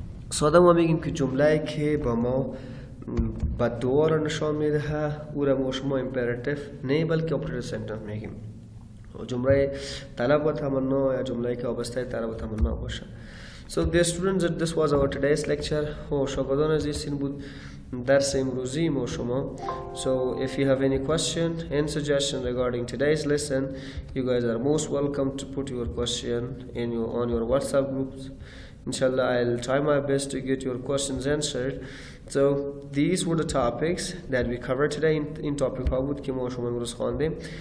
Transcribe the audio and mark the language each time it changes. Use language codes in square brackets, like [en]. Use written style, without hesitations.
[fa] ساده ما میگیم که جمله که با ما بعد دعا رو نشان میده او را ما شما imperative نه بلکه optative sentence میگیم. جمله طلب و تمنا یا جمله که وابسته طلب و تمنا باشه. [en] So dear students, this was our today's lecture. [fa] شاگردان عزیز این بود درس امروزی ما شما. [en] So if you have any question and suggestion regarding today's lesson, you guys are most welcome to put your question on your WhatsApp groups. Inshallah, I'll try my best to get your questions answered. So these were the topics that we covered today in topic [fa] بود که ما شما امروز خواندیم.